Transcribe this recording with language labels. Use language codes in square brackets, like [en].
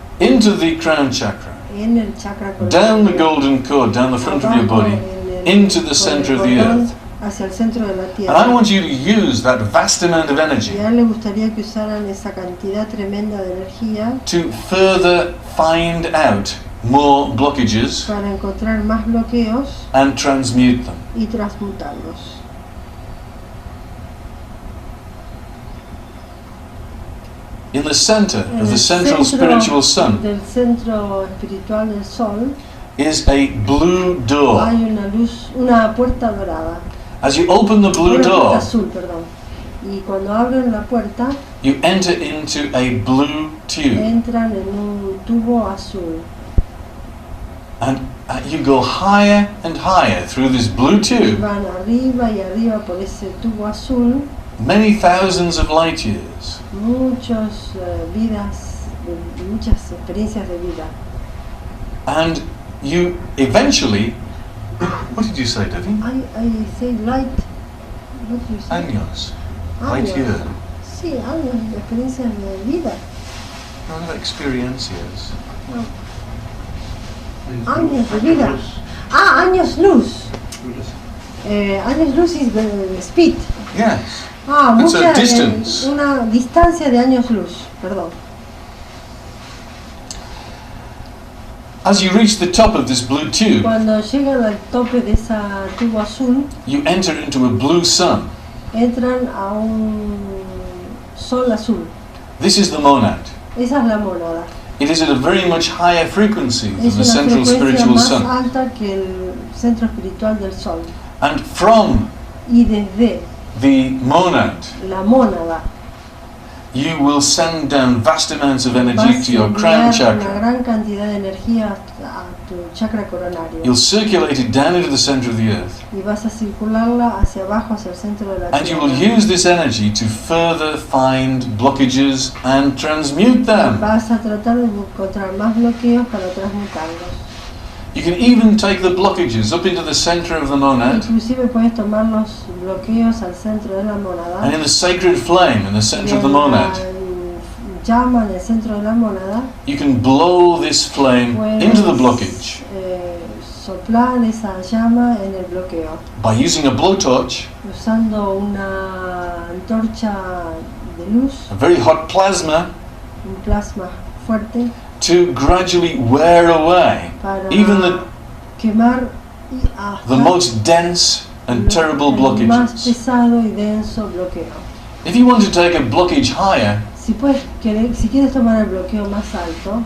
[en] into the crown chakra, [es] en el chakra coronario. [en] down the golden cord, down the front of your [es] Abajo [en] body, [es] en el- [en] into the [es] con [en] center [es] el [en] of the [es] cordón [en] earth. [es] hacia el centro de la [en] And [es] tierra. [en] I want you to use that vast amount of energy [es] Y a él le gustaría que usaran esa cantidad tremenda de energía [en] to further find out more blockages [es] para encontrar más bloqueos [en] and transmute them. [es] y transmutarlos. [en] In the center [es] En [en] of the [es] el [en] central [es] centro [en] spiritual sun [es] del centro espiritual del sol [en] is a blue door. [es] hay una luz, una puerta dorada. [en] As you open the blue [es] Una puerta [en] door, [es] azul, perdón. Y cuando abren la puerta, [en] you enter into a blue tube. [es] entran en un tubo azul. [en] And you go higher and higher through this blue [es] Y [en] tube, [es] van arriba y arriba por ese tubo azul, [en] many thousands of light years. [es] muchas vidas, muchas experiencias de vida. [en] And you eventually, what did you say, Debbie? I say light, what do you say? [es] Años. [en] Light [es] Años. [en] year. [es] Sí, años, experiencias de vida. No, experiencias. Años de vida. Ah, años luz. Años luz [en] is the speed. Yes. Ah, It's a [es] mucha, [en] distance. [es] una distancia de años luz, perdón. [en] As you reach the top of this blue tube, [es] Cuando llegan al tope de esa tubo azul, [en] you enter into a blue sun. [es] entran a un sol azul. [en] This is the monad. [es] Esa es la mónada. [en] It is at a very much higher frequency than [es] Es [en] the [es] una [en] central [es] frecuencia [en] spiritual [es] más [en] sun. [es] alta que el centro espiritual del sol. [en] And from [es] Y desde [en] the monad, [es] la mónada [en] you will send down vast amounts of [es] vas [en] energy [es] a [en] to your crown [es] enviar una [en] chakra. [es] gran cantidad de energía a tu chakra coronario. [en] You'll circulate it down into the center of the earth. [es] Y vas a circularla hacia abajo, hacia el centro de la [en] And you will [es] tierra. [en] use this energy to further find blockages and transmute them. [es] Vas a tratar de encontrar más bloqueos para transmutarlos. [en] You can even take the blockages up into the center of the monad, [es] Inclusive puedes tomar los bloqueos al centro de la mónada. [en] and in the sacred flame in the [es] Y [en] center of the [es] en [en] monad, [es] el llama en el centro de la mónada, [en] you can blow this flame into the blockage [es] soplar esa llama en el bloqueo, [en] by using a blowtorch, [es] usando una antorcha de luz, [en] a very hot plasma, [es] un plasma fuerte, [en] to gradually wear away [es] para [en] even [es] quemar [en] the most dense and terrible [es] el más [en] blockages. [es] pesado y denso bloqueo. [en] If you want to take a blockage higher, [es] Si quieres tomar el bloqueo más alto,